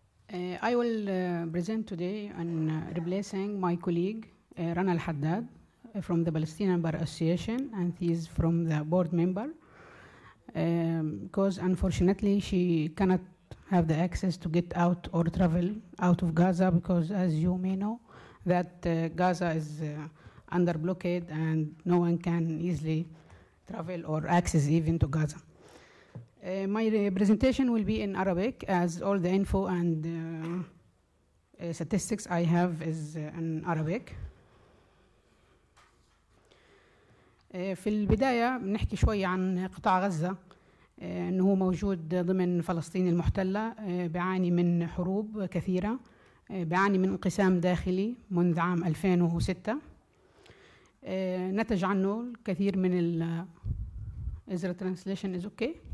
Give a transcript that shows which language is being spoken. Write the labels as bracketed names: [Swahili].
[English] I will present today on replacing my colleague, Rana Al-Haddad, from the Palestinian Bar Association, and he is from the board member, because unfortunately she cannot have the access to get out or travel out of Gaza, because as you may know, that Gaza is under blockade and no one can easily travel or access even to Gaza. My presentation will be in Arabic, as all the info and statistics I have is in Arabic. [Arabic] في البداية بنحكي شوي عن قطاع غزة، أنه موجود ضمن فلسطين المحتلة، بيعاني من حروب كثيرة بيعاني من انقسام داخلي منذ عام 2006. نتج عنه الكثير من [English] Is the translation is okay?